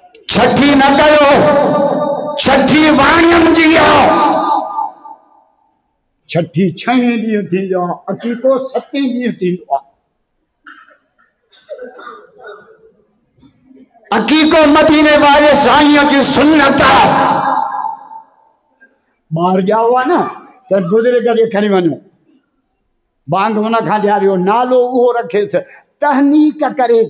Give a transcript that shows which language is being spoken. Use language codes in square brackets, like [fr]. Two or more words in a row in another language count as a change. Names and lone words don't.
[sd] छठी न कयो, छठी वाणियम जी आओ। छठी 6 ॾींहं थींदो आहे, अकीको 7 ॾींहं थींदो आहे। अकीको मदीने वाले साईं की सुन्नत आहे। ॿार ॼाओ आहे न त बुज़ुर्ग खे खणी वञो, बांग हुन खां ॾियारियो, नालो उहो रखेसि, तहनीक करेसि।